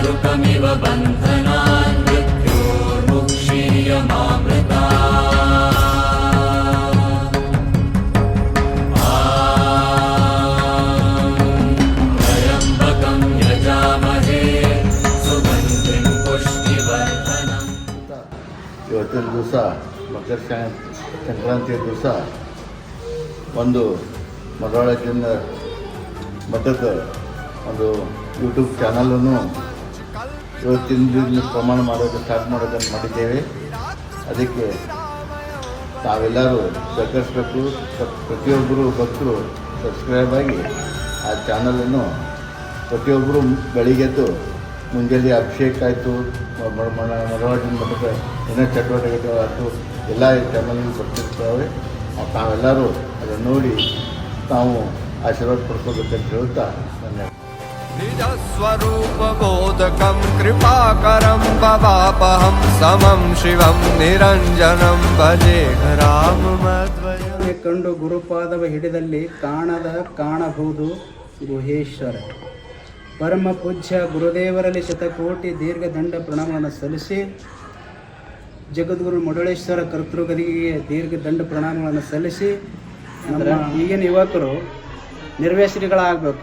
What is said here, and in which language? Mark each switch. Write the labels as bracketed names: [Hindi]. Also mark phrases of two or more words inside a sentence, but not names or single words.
[Sanskrit] मोक्षमिव बन्धनान् मृत्योर्मुक्षीयमामृता त्र्यम्बकं यजामहे सुगन्धिं पुष्टिवर्धनम्. [Kannada] ಇವತ್ತಿನ ದಿವಸ ಮಕರ ಸಂಕ್ರಾಂತಿಯ ದಿವಸ ಒಂದು ಮರವಾಳದಿಂದ ಮಠದ ಒಂದು ಯೂಟ್ಯೂಬ್ ಚಾನಲನ್ನು ಇವತ್ತಿನ ಪ್ರಮಾಣ ಸ್ಟಾರ್ಟ್ ಮಾಡೋದನ್ನು ಮಾಡಿದ್ದೇವೆ. ಅದಕ್ಕೆ ತಾವೆಲ್ಲರೂ ಸಹಕರಿಸಬೇಕು. ಪ್ರತಿಯೊಬ್ಬರು ಭಕ್ತರು ಸಬ್ಸ್ಕ್ರೈಬ್ ಆಗಿ ಆ ಚಾನಲನ್ನು ಪ್ರತಿಯೊಬ್ಬರು ಬೆಳಿಗ್ಗೆದ್ದು ಮುಂಜಾನೆ ಅಭಿಷೇಕ ಆಯಿತು, ಮರವಾಳದಿಂದ ಮಠದ ಏನೇ ಚಟುವಟಿಕೆಗಳು ಆಯಿತು ಎಲ್ಲ ಚಾನಲ್ಗಳು ಬರ್ತಿರ್ತವೆ. ತಾವೆಲ್ಲರೂ ಅದನ್ನು ನೋಡಿ ತಾವು ಆಶೀರ್ವಾದ ಪಡ್ಕೋಬೇಕಂತ ಹೇಳ್ತಾ ಧನ್ಯವಾದ. [Sanskrit] निजस्वरूपबोधकं कृपाकरं भवापहं समं शिवं निरञ्जनं भजे राममद्वयं. [Kannada] ಕಂಡು ಗುರುಪಾದವ ಹಿಡಿದಲ್ಲಿ ಕಾಣಬಹುದು ಗುಹೇಶ್ವರ. ಪರಮ ಪೂಜ್ಯ ಗುರುದೇವರಲ್ಲಿ ಶತಕೋಟಿ ದೀರ್ಘದಂಡ ಪ್ರಣಾಮಗಳನ್ನು ಸಲ್ಲಿಸಿ ಜಗದ್ಗುರು ಮುರುಡೇಶ್ವರ ಕರ್ತೃಗದಿಗೆ ದೀರ್ಘದಂಡ ಪ್ರಣಾಮಗಳನ್ನು ಸಲ್ಲಿಸಿ ನಮ್ಮ ಈಗಿನ ಯುವಕರು ನಿರ್ವ್ಯಸನಿಗಳಾಗಬೇಕು.